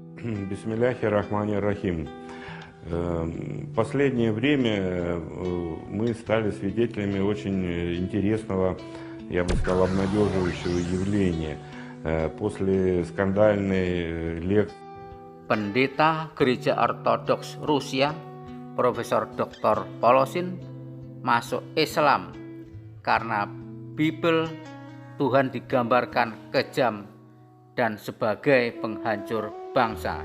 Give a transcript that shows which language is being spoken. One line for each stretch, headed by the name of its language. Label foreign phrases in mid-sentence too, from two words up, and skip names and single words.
Arabic: بسم الله الرحمن الرحيم.
Russian: Последнее время мы стали свидетелями очень интересного, я бы сказал, обнадеживающего явления. После скандальной лекции
Indonesian: Pendeta Gereja Ortodoks Rusia, Profesor Dr. Polosin, masuk Islam karena Bible Tuhan digambarkan kejam dan sebagai penghancur bangsa.